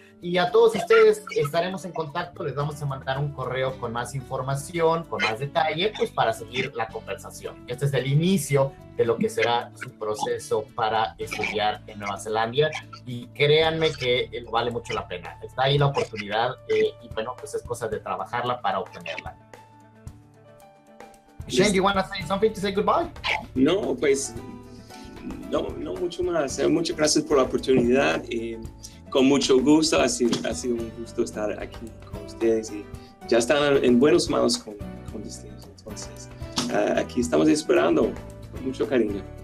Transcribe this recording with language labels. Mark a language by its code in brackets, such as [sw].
[es] Y a todos ustedes estaremos en contacto, les vamos a mandar un correo con más información, con más detalle, pues para seguir la conversación. Este es el inicio de lo que será su proceso para estudiar en Nueva Zelanda y créanme que vale mucho la pena. Está ahí la oportunidad y bueno, pues es cosa de trabajarla para obtenerla. [en] Shane, do you want to say something to say goodbye? [es] No, pues no mucho más. Muchas gracias por la oportunidad. Con mucho gusto, ha sido un gusto estar aquí con ustedes y ya están en buenas manos con Destino. Entonces, aquí estamos esperando con mucho cariño.